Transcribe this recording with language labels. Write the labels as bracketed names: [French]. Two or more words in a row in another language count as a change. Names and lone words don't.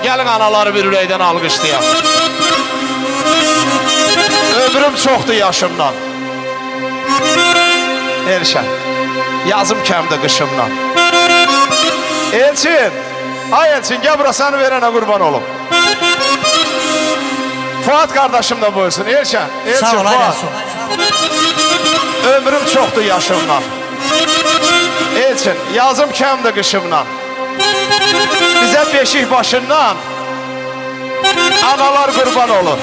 [Azerbaijani] Gəlin anaları bir ürəkdən alqışlayaq. Ömrüm çoxdur yaşımdan. Elşən, yazım kəmdə qışımdan. Elçin, ay Elçin, gəl bura səni verənə qurban olum. [Turkish] Fuat kardeşim de buyursun. [Azerbaijani] Elçin, Sağ ol, Fuat. sağ ol. Ömrüm çoxdur yaşımdan. Elçin, yazım kəmdir qışımdan. [Turkish] Bize beşik başından analar kurban olur.